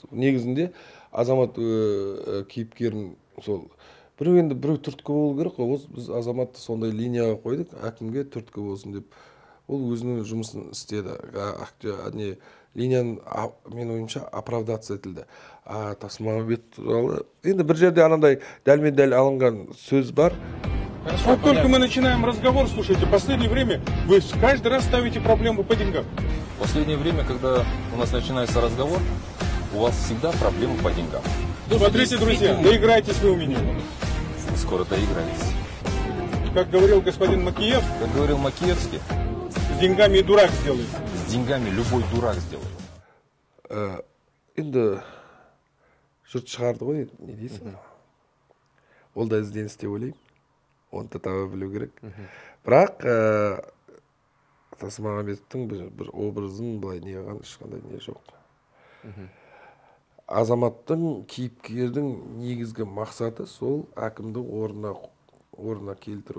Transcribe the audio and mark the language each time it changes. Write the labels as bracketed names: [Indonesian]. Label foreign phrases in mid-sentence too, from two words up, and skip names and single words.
[Kazakh] Негізінде Азамат кейіпкерін сол біреу түрткі болу керек қой. Біз Азаматты сондай линияға қойдық, әкімге түрткі болсын деп. Ол өзінің жұмысын істеді. Линияны мен ойымша оправдация етілді. Тасмағамбетов туралы енді бір жерде анандай дәлмен-дәл алынған сөз бар. [Russian] Вот только мы начинаем разговор, слушайте, в последнее время вы каждый раз ставите проблему по деньгам. В последнее время, когда у нас начинается разговор, у вас всегда проблемы по деньгам. Смотрите, друзья, доиграетесь вы у меня. Вы скоро доиграетесь. Как говорил господин Макиевский. Как говорил Макиевский. С деньгами и дурак сделает. С деньгами любой дурак сделает. [Kazakh] Енді жұрт шығарды ғой, не дейсің? Ол да ізденіс деп ойлаймын. Оны да таба білу керек. Бірақ Тасмағамбетовтың бір образын былай не қылған ешқандай не жоқ. Азаматтың кейіпкердің негізгі мақсаты сол әкімді орнына келтіру.